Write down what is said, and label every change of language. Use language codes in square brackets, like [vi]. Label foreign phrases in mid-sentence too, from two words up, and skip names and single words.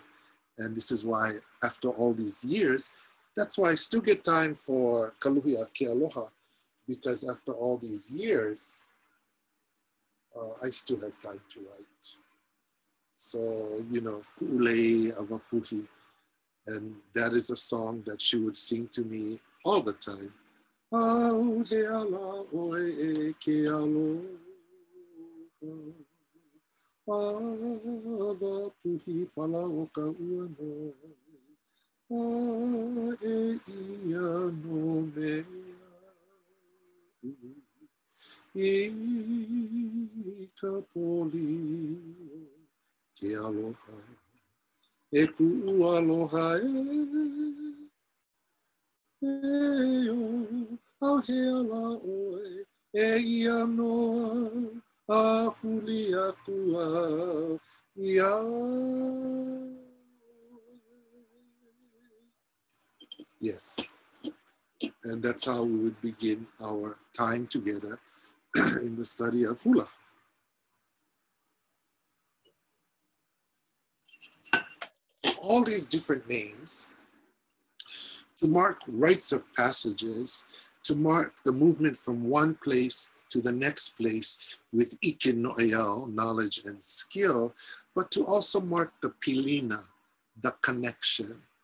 [en] And this is why after all these years, that's why I still get time for Kaluhia ke aloha, because after all these years, I still have time to write. So, you know, Ku'ulei Avapuhi. And that is a song that she would sing to me all the time. [haw] Au he ala oe e ke aloha. Avapuhi pala o ka ua no. A e ia no mea. I ka poli ke aloha. E ku aloha e o. Au he ala oe e ia noa. A huli aku a ia. [en] Yes, and that's how we would begin our time together in the study of hula. All these different names to mark rites of passages, to mark the movement from one place to the next place with [haw] ike no'eau, [en] knowledge and skill, but to also mark the pilina, the connection,